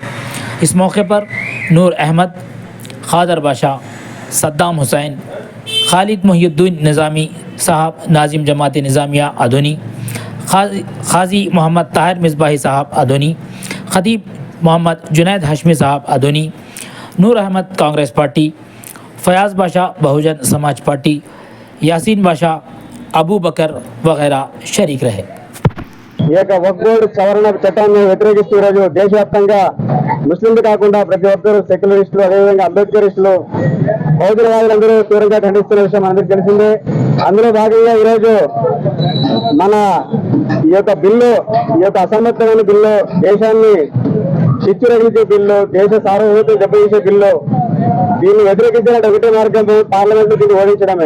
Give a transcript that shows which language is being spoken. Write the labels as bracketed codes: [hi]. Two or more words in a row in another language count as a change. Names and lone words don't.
[ur] اس موقع پر نور احمد، خادر بادشاہ، صدام حسین، خالد محی الدین نظامی صاحب ناظم جماعت نظامیہ ادونی، قاضی محمد طاہر مصباحی صاحب ادونی، خطیب محمد جنید ہاشمی صاحب ادونی، نور احمد کانگریس پارٹی، فیاض بادشاہ بہوجن سماج پارٹی، یاسین بادشاہ ابو بکر وغیرہ شریک رہے۔ [te] ఈ యొక్క వక్ఫ్ బోర్డు సవరణ చట్టాన్ని వ్యతిరేకిస్తూ ఈరోజు దేశవ్యాప్తంగా ముస్లింలు కాకుండా ప్రతి ఒక్కరు సెక్యులరిస్టులు, అదేవిధంగా అంబేద్కరిస్టులు, బౌద్ధవాదులందరూ తీవ్రంగా ఖండిస్తున్న విషయం అందరికీ తెలిసిందే। అందులో భాగంగా ఈరోజు మన ఈ యొక్క బిల్లు, ఈ యొక్క అసమర్థమైన బిల్లు, దేశాన్ని చిచ్చురగిలించే బిల్లు, దేశ సార్వభౌమత్వం దెబ్బతీసే బిల్లు, దీన్ని వ్యతిరేకించాలంటే ఒకటే మార్గం పార్లమెంట్ దీన్ని ఓడించడమే।